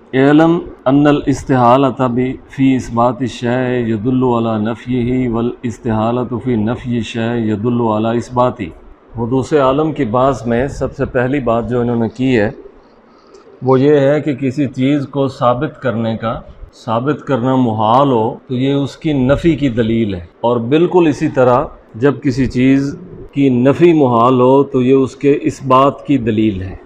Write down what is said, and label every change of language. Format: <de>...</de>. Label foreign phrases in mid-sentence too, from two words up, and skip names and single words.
<ar>اعلم ان الاستحالۃ فی اثبات الشیء یدل علی نفیہ والاستحالۃ فی نفی الشیء یدل علی اثباتہ۔</ar> <ur>حدوث عالم کی بحث میں سب سے پہلی بات جو انہوں نے کی ہے وہ یہ ہے کہ کسی چیز کو ثابت کرنا محال ہو تو یہ اس کی نفی کی دلیل ہے، اور بالکل اسی طرح جب کسی چیز کی نفی محال ہو تو یہ اس کے اثبات کی دلیل ہے۔</ur>